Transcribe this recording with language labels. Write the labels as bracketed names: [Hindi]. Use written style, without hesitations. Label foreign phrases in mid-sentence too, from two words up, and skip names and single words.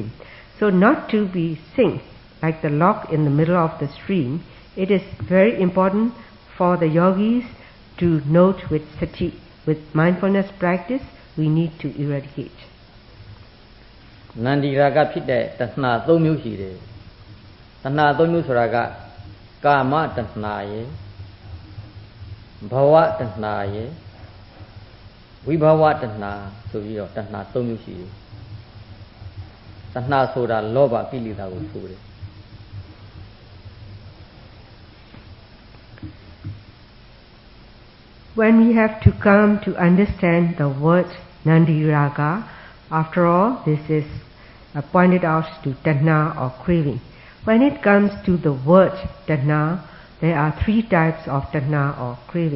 [English] So not to be sink like the lock in the middle of the stream, it is very important for the yogis to note with sati, with mindfulness practice, we need to eradicate. [Pali] Nandi raga [Burmese] ဖြစ်တဲ့တဏှာ3မျိုးရှိတယ်တဏှာ3မျိုးဆိုတာကကာမတဏှာရယ်ဘဝတဏှာရယ်ဝိဘဝတဏှာဆိုပြီးတော့တဏှာ3မျိုးရှိတယ်တဏှာဆိုတာလောဘကိလေသာကိုဆိုတယ် [English] When we have to come to understand the word [Pali] Nandi Raga, [English] after all, this is pointed out to Tanha or craving. When it comes to the word Tanha, there are 3 types of Tanha or craving.